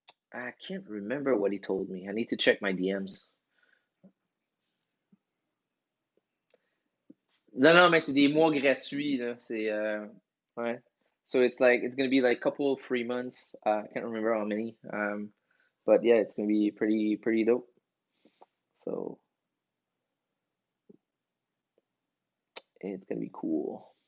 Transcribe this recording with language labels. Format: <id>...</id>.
<en>I can't remember what he told me. I need to check my DMs.</en> <fr>Non, non, mais c'est des mois gratuits, là. Ouais.</fr> <en>So it's gonna be like couple 3 months. I can't remember how many. But yeah, it's gonna be pretty dope. So it's gonna be cool.</en>